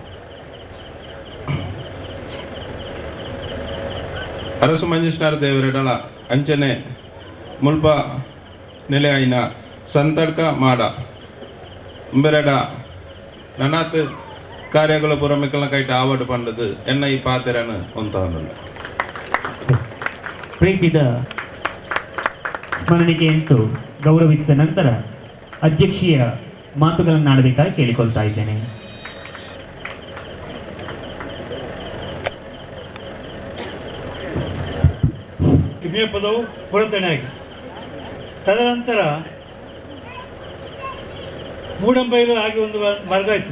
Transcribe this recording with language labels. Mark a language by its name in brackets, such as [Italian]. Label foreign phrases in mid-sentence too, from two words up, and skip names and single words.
[Tulu] ಅರಸು ಮಂಜೇಶ್ವರ ದೇವರೆಡಲ ಅಂಚನೆ ಮುಲ್ಪ ನೆಲೆ ಆಯ್ನ ಸಂತಡ್ಕ ಮಾಡ ಉಂಬೆರೆಡ ನನಾತ್ ಕಾರ್ಯಗಳು ಪುರಮಿಕಲ ಕೈಟ ಆವಡು ಪಂಡದು ಎನ್ನ ಈ ಪಾತೆರನು ಅಂತ [Kannada] ಪ್ರೀತಿದ ಸ್ಮರಣಿಕೆ ಅಂತೂ ಗೌರವಿಸಿದ ನಂತರ ಅಧ್ಯಕ್ಷೀಯ ಮಾತುಗಳನ್ನು ಆಡಬೇಕಾಗಿ ಕೇಳಿಕೊಳ್ತಾ ಇದ್ದೇನೆ. ಕಿಮಿಯ ಪದವು ಪುರತಣೆಯಾಗಿ ತದನಂತರ ಮೂಡಂಬೈಲು ಆಗಿ ಒಂದು ಮಾರ್ಗ ಇತ್ತು.